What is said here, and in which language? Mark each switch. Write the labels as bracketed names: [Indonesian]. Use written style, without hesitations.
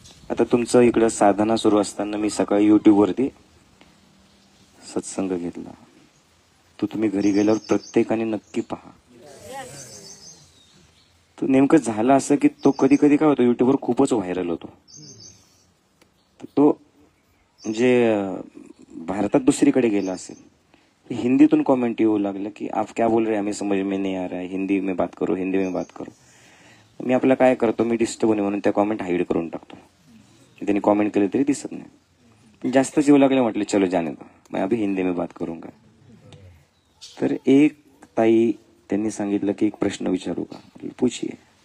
[Marathi] आता तुमचं इकडं साधना सुरू असताना मी सकाळी युट्यूबवरती सत्संग घेतला, तो तुम्ही घरी गेल्यावर प्रत्येकाने नक्की पहा. तो नेमकं झालं असं की तो कधी कधी काय होतो, युट्यूबवर खूपच व्हायरल होतो. तो म्हणजे भारतात दुसरीकडे गेला असेल, हिंदीतून कमेंट येऊ लागलं की [Hindi] आप क्या बोल रहे, हमें समझ में नहीं आ रहा है, हिंदी में बात करो, हिंदी में बात करो. [Marathi] मी आपलं काय करतो, मी डिस्टर्ब होणे म्हणून त्या कमेंट हाईड करून टाकतो. त्यांनी कमेंट केले तरी दिसत नाही. जास्तच येऊ लागले, म्हटले [Hindi] चलो जाने दो, मैं अभी हिंदी में बात करूंगा. [Marathi] तर एक ताई त्यांनी सांगितलं की एक प्रश्न विचारू का, [Hindi] पूछिए.